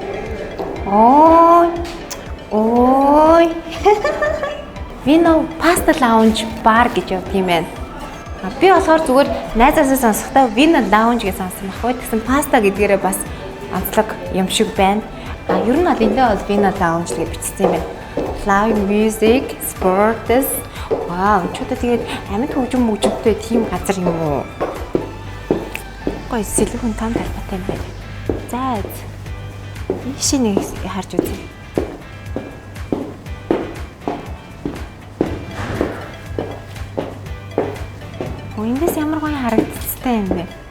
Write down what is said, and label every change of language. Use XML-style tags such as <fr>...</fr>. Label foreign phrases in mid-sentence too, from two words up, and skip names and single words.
<mn>Ой. Ой. Vino Pasta Lounge бар гэж явдаг юм байна. Би болохоор зүгээр найзаасаа сонсохдоо Vino Lounge гэж сонссон байхгүй. Тэгсэн паста гэдгээрээ бас онцлог юм шиг байна. Ер нь бол эндээ бол Vino Lounge гэж бичсэн юм байна.</mn> <en>Live music, sports.</en> <mn>Вау, чудаа тэгээд амьд хөгжмөнтэй тийм газар юм уу? Гой сэлгэн том талбайтай юм байна. За. Ийш нэг харж үзье. Эндээс ямар гоё харагдцтай юм бэ?</mn>